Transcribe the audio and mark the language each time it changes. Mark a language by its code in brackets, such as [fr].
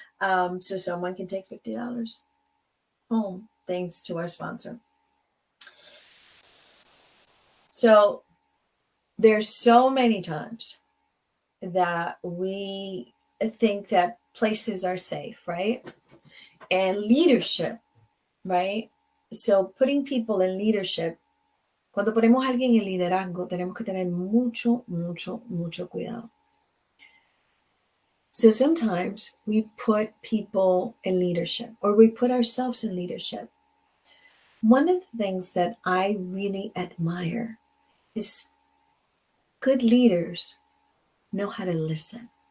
[en] So someone can take $50 home, thanks to our sponsor. So there's so many times that we think that places are safe, right? And leadership, right? So putting people in leadership, [es] cuando ponemos a alguien en liderazgo, tenemos que tener mucho, mucho, mucho cuidado. [en] So sometimes we put people in leadership or we put ourselves in leadership. One of the things that I really admire is good leaders know how to listen.